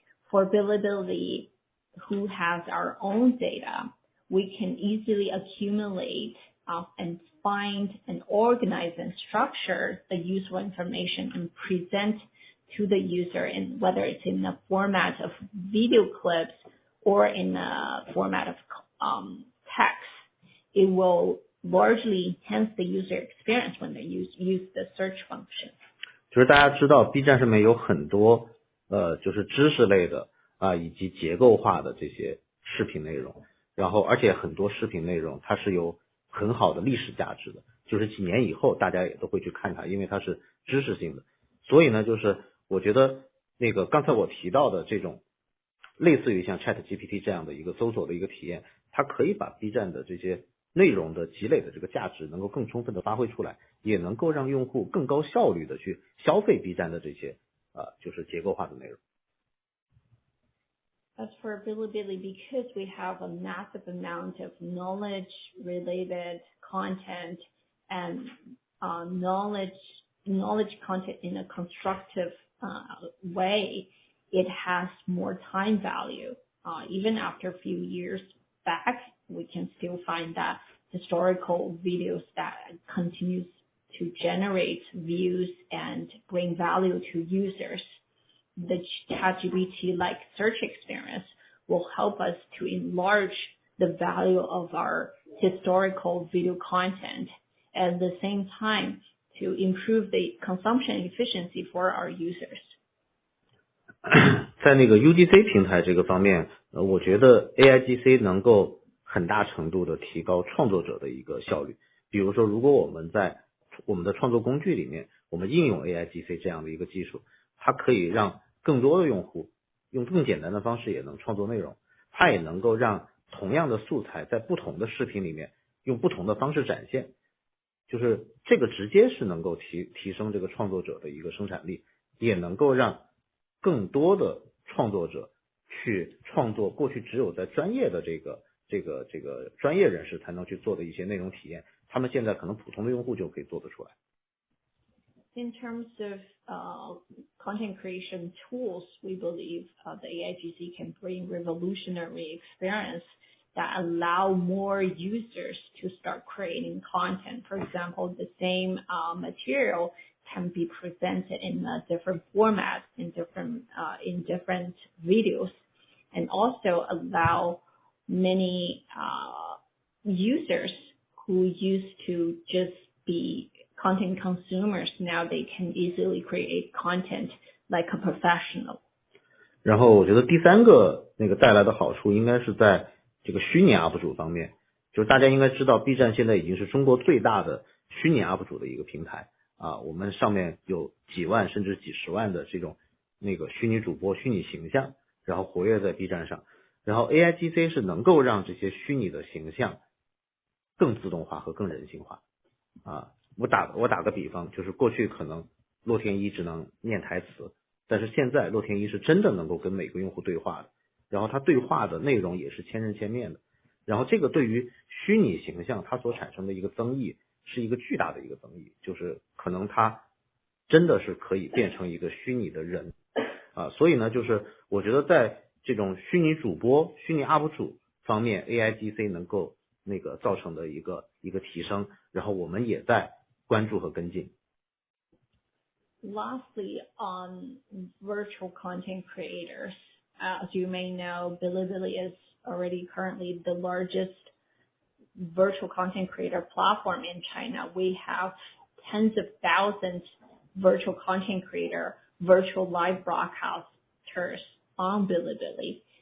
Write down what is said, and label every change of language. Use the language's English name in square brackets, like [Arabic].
[English] For Bilibili, who has our own data, we can easily accumulate and find and organize and structure the useful information and present to the user, in whether it's in the format of video clips or in the format of text. It will largely enhance the user experience when they use the search function. [Chinese] 就是大家知道 B 站上面有很多就是知识类的以及结构化的这些视频内容，然后而且很多视频内容它是有很好的历史价值的，就是几年以后大家也都会去看它，因为它是知识性的。所以呢，就是我觉得那个刚才我提到的这种类似于像 ChatGPT 这样的一个搜索的一个体验，它可以把 B 站的这些内容的积累的这个价值能够更充分的发挥出来，也能够让用户更高效率的去消费 B 站的这些就是结构化的内容。 [English] As for Bilibili, because we have a massive amount of knowledge-related content and knowledge content in a constructive way, it has more time value. Even after a few years back, we can still find that historical videos that continues to generate views and bring value to users. The ChatGPT-like search experience will help us to enlarge the value of our historical video content, at the same time to improve the consumption efficiency for our users. [Chinese] 在那个 UGC 平台这个方面，我觉得 AIGC 能够很大程度的提高创作者的一个效率。比如说，如果我们在我们的创作工具里面，我们应用 AIGC 这样的一个技术，它可以让更多的用户用更简单的方式也能创作内容，它也能够让同样的素材在不同的视频里面用不同的方式展现，就是这个直接是能够提升这个创作者的一个生产力，也能够让更多的创作者去创作过去只有在专业的这个专业人士才能去做的一些内容体验，他们现在可能普通的用户就可以做得出来。 [English] In terms of content creation tools, we believe the AIGC can bring revolutionary experience that allow more users to start creating content. For example, the same material can be presented in a different format, in different videos, and also allow many users who used to just be content consumers, now they can easily create content like a professional. [Chinese] 然后我觉得第三个那个带来的好处应该是在这个虚拟 UP 主方面，就是大家应该知道 B 站现在已经是中国最大的虚拟 UP 主的一个平台我们上面有几万甚至几十万的这种那个虚拟主播虚拟形象，然后活跃在 B 站上，然后 AIGC 是能够让这些虚拟的形象更自动化和更人性化我打个比方，就是过去可能洛天依只能念台词，但是现在洛天依是真的能够跟每个用户对话的，然后他对话的内容也是千人千面的，然后这个对于虚拟形象它所产生的一个增益是一个巨大的一个增益，就是可能它真的是可以变成一个虚拟的人所以呢，就是我觉得在这种虚拟主播虚拟 UP 主方面 AIGC 能够那个造成的一个提升，然后我们也在关注和跟进。 [English] Lastly, on virtual content creators, as you may know, Bilibili is already currently the largest virtual content creator platform in China. We have tens of thousands virtual content creator, virtual live broadcasters on Bilibili.